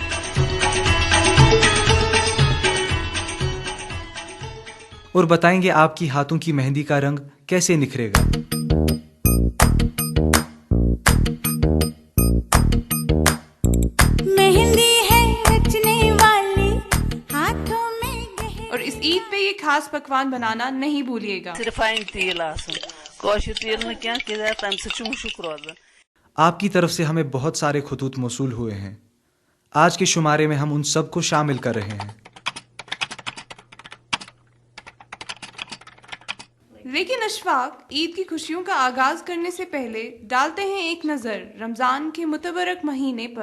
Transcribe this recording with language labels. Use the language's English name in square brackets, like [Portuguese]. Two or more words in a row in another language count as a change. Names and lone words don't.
[Urdu] اور بتائیں گے آپ کی ہاتھوں کی مہندی کا رنگ کیسے نکھرے گا. مہندی ہے رچنے والی ہاتھوں میں. اور اس عید پہ یہ خاص پکوان بنانا نہیں بھولیے گا. [Kashmiri] ریفائنڈ تیل آسن, کاشر تیل نہ کیا تمہ سۭتۍ مشک روزان. [Urdu] آپ کی طرف سے ہمیں بہت سارے خطوط موصول ہوئے ہیں. آج کے شمارے میں ہم ان سب کو شامل کر رہے ہیں. لیکن اشفاق, عید کی خوشیوں کا آغاز کرنے سے پہلے ڈالتے ہیں ایک نظر رمضان کے متبرک مہینے پر.